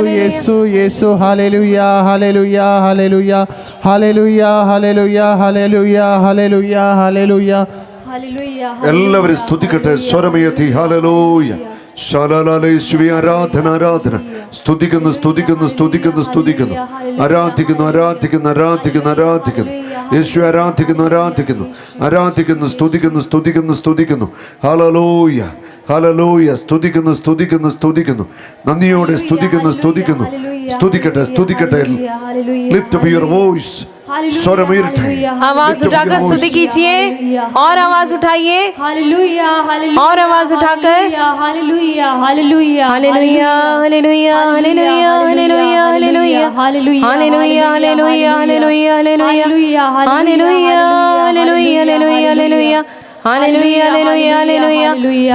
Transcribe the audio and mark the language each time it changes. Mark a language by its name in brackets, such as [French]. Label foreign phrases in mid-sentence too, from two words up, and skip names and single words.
[Hindi] यीशु यीशु हालेलुया हालेलुया हालेलुया हालेलुया हालेलुया हालेलुया हालेलुया हालेलुया [Malayalam] എല്ലാവരും സ്തുതിക്കട്ടെ, സ്വരമുയർത്തി ഹല്ലേലൂയ. ശാലാലാലേ യേശുവേ, ആരാധന ആരാധന. സ്തുതിക്കുന്നു സ്തുതിക്കുന്നു സ്തുതിക്കുന്നു സ്തുതിക്കുന്നു, ആരാധിക്കുന്നു ആരാധിക്കുന്നു ആരാധിക്കുന്നു ആരാധിക്കുന്നു. യേശുവേ ആരാധിക്കുന്നു ആരാധിക്കുന്നു ആരാധിക്കുന്നു, സ്തുതിക്കുന്നു സ്തുതിക്കുന്നു സ്തുതിക്കുന്നു. ഹല്ലേലൂയ ഹല്ലേലൂയ. സ്തുതിക്കുന്നു സ്തുതിക്കുന്നു സ്തുതിക്കുന്നു, നന്ദിയോടെ സ്തുതിക്കുന്നു സ്തുതിക്കുന്നു. സ്തുതിക്കട്ടെ സ്തുതിക്കട്ടെ. [English] lift up your voice. [Malayalam] സ്വരമുയർത്തി [Hindi] आवाज उठाकर स्तुति कीजिए और आवाज उठाइए हालेलुया हालेलुया और आवाज उठाकर हालेलुया हालेलुया हालेलुया हालेलुया हालेलुया हालेलुया हालेलुया हालेलुया हालेलुया हालेलुया हालेलुया हालेलुया हालेलुया हालेलुया हालेलुया हालेलुया हालेलुया.